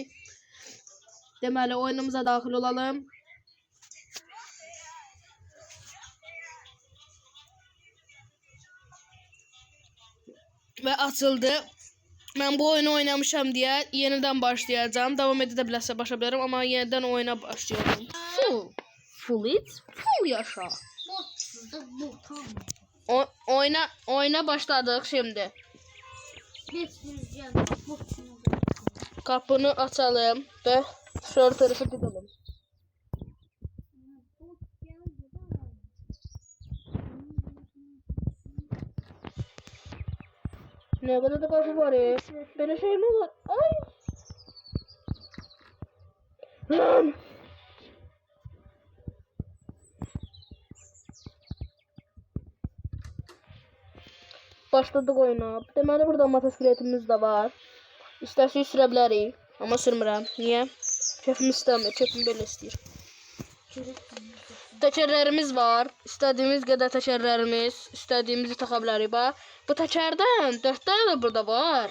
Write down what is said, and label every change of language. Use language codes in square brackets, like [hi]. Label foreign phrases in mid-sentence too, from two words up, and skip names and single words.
[az] Deməli oyunumuza daxil olalım. [tr] Ve açıldı. Ben bu oyunu oynamışam diye yeniden başlayacağım. Devam edebilirse başlayabilirim ama yeniden oyuna başlıyorum. Full it, full yaşa. Oyuna başladık şimdi. Kapını açalım ve şöyle tarafa gidelim. Ne kadar da kapı var ya? Böyle şey mi var? Ay! Başladık oyuna. [az] Deməli burada motosikletimiz de var. İstərsək sürə bilərik. Amma sürmürəm. Niyə? Keyfim istəmir. Keyfim belə istəyir. Təkərlərimiz var. İstədiyimiz qədər təkərlərimiz. İstədiyimizi taxa bilərik. Bax. Bu təkərdən 4 dənə də burada var.